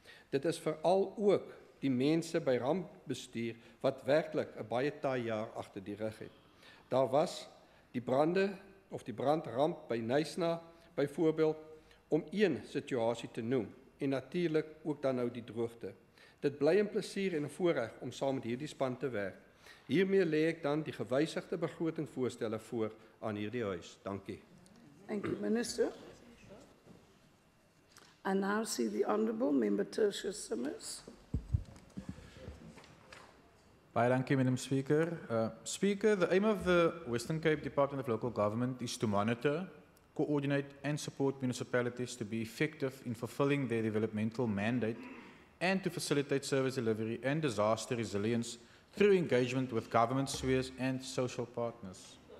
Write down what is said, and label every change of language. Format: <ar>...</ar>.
<af>Dit is veral ook die mense by rampbestuur wat werklik 'n baie taai jaar agter die rug het. Daar was die brande of die brandramp by Nysna byvoorbeeld om een situasie te noem en natuurlik ook dan nou die droogte. Dit bly 'n plesier en 'n voorreg om saam met hierdie span te werk. Hiermee lê ek dan die gewysigde begrotingvoorstelle voor aan hierdie huis. Dankie.</af> <en>Thank you, Minister. I now see the Honourable Member Tertius Simmers.</en> <af>Baie dankie,</af> <en>Madam Speaker. Speaker, the aim of the Western Cape Department of Local Government is to monitor, coordinate and support municipalities to be effective in fulfilling their developmental mandate and to facilitate service delivery and disaster resilience through engagement with government spheres and social partners.</en>